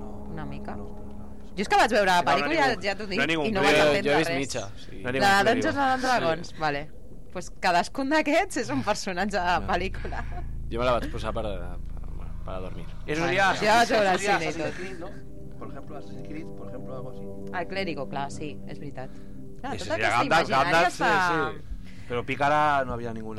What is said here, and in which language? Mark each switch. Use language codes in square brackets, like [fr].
[ca] Una mica. No. Jo és que vaig veure la pel·lícula, ja t'ho dic, no i no ningú, vaig entendre jo Jo he vist mitja. Sí. La Dungeons and Dragons, sí. Vale. Pues cadascun d'aquests és un personatge de la pel·lícula. Jo me la vaig posar per a dormir. És un dia... Jo vaig veure el cine i tot. [es] Por ejemplo, Assassin's Creed, por ejemplo, algo así. [ca] El clérigo, clar, sí, és veritat. Clar, tota aquesta imaginària està... Sí. Però Pícara no havia ningú.